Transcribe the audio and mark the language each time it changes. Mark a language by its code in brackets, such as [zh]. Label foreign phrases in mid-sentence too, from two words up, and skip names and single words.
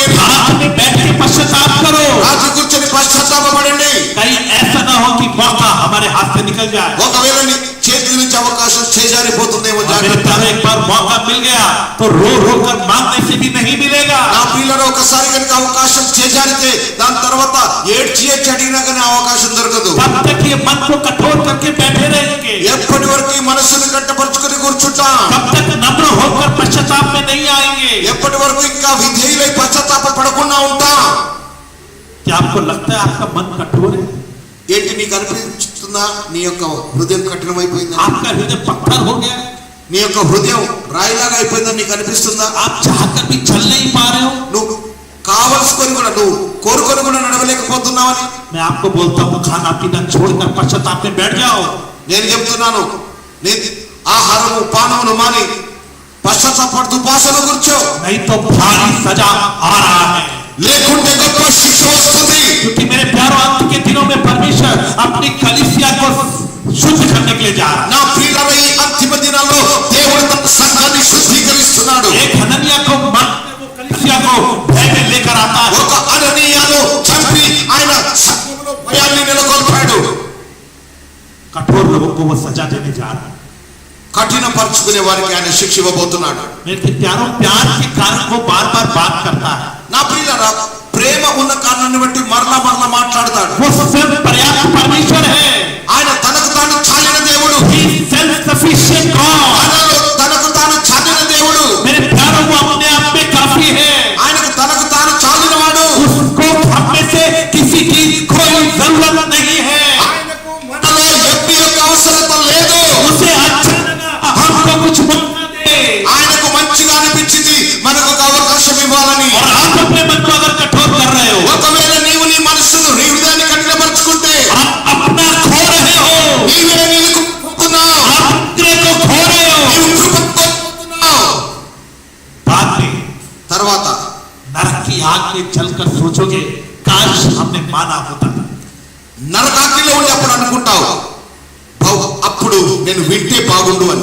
[hi] रात में बैठ के पश्चाताप करो, [te] రాత్రి కూర్చొని పశ్చాత్తాపపడండి। [hi] कहीं ऐसा ना हो कि मौका हमारे हाथ से निकल जाए। [te] ఒకవేళ నీ చేతి నుంచి అవకాశం చేజారిపోతుందేమో [hi] मेरे [te] జాగ్రత్త। [hi] प्यारे, एक बार मौका मिल गया तो रो रो कर मांगने से भी नहीं मिलेगा। [te] నా పిల్లలు ఒకసారి కనుక అవకాశం చేజారితే దాని తర్వాత ఏడ్చి అడిగినా కానీ అవకాశం దొరకదు। [hi] तब तक ये मन को कठोर करके बैठे रहेंगे, [te] ఎప్పటి వరకు ఈ మనసును కట్టపరుచుకుని కూర్చుంటాం? [hi] तब तक नम्र होकर पश्चाताप में नहीं आएंगे। [te] ఎప్పటి వరకు ఇంకా విధేయులై పశ్చాత్తాప పడకుండా ఉంటాం? [hi] क्या आपको लगता है आपका मन कठोर है? [te] ఏంటి నీకు అనిపిస్తుందా నీ యొక్క హృదయం కఠినమైపోయిందా? [hi] आपका हृदय पत्थर हो गया, [te] నీ యొక్క హృదయం రాయిలాగా అయిపోయిందని నీకు అనిపిస్తుందా? [hi] आप चाहकर भी चल नहीं पा रहे हो। [te] నువ్వు కావలసుకొని కూడా నువ్వు కోరుకొని కూడా నడవలేకపోతున్నావని [hi] मैं आपको बोलता हूँ खाना पीना छोड़कर पश्चाताप में बैठ जाओ, [te] నేను చెప్తున్నాను। నీ ఆహారము పానమును మాని పశ్చాత్తాపడుతూ ఉపాసన కూర్చో, [hi] नहीं तो भारी सजा आ रहा है। [te] లేకుంటే గొప్ప శిక్ష వస్తుంది। [hi] क्योंकि मेरे प्यारों, अंत के दिनों में परमेश्वर अपनी कलीसिया को शुद्ध करने के लिए जा रहा है। [te] నా ప్రియులారా, ఈ అంతిమ దినాల్లో దేవుడు తన సంఘాన్ని శుద్ధీకరిస్తున్నాడు। [hi] एक हनन्याह को मारकर वो कलीसिया को भय में लेकर आता है। [te] ఒక అననీయాను చంపి ఆయన సంఘంలో భయాన్ని నెలకొల్పాడు। [hi] कठोर लोगों को वो सजा देने जा रहा है। [te] కఠినపరుచుకునే వారికి ఆయన శిక్ష ఇవ్వబోతున్నాడు। [hi] मेरे प्यारों, प्यार के कारण वो बार बार बात करता है, [te] నా ప్రియులారా, ప్రేమ ఉన్న కారణాన్ని బట్టి మరలా మాట్లాడతాడు। [hi] वो स्वयं पर्याप्त परमेश्वर है, [te] ఆయన తనకు తాను చాలిన దేవుడు। [en] He is self-sufficient God। [te] తనకు తాను చాలిన దేవుడు। [hi] मेरे प्यारों, वो अपने आप में काफी है, [te] ఆయనకు తనకు తాను చాలిన వాడు। [hi] उसको हम में से किसी की कोई जरूरत नहीं है। [te] ఆయనకు మనలో ఎవ్వరి యొక్క అవసరత లేదు। [hi] उसे अच्छा लगा हमको कुछ मौका दे, [te] ఆయనకు మంచిగా అనిపించింది మనకు ఒక అవకాశం ఇవ్వాలని। [hi] और आप अपने मन को अगर कठोर कर रहे हो, [te] ఒకవేళ నీవు నీ మనసును నీ హృదయాన్ని కఠినపరుచుకుంటే [hi] आप अपना खो रहे हो, [te] నీవే నీకు కోల్పోతున్నావు। [hi] आप अपने को खो रहे हो। [te] నీవు కృపను కోల్పోతున్నావు। [hi] बाद में [te] తర్వాత [hi] नरक की आग में जलकर सोचोगे काश हमने माना होता। [te] నరకాగ్నిలో ఉండి అప్పుడు అనుకుంటావు అప్పుడు నేను వింటే బాగుండు అని।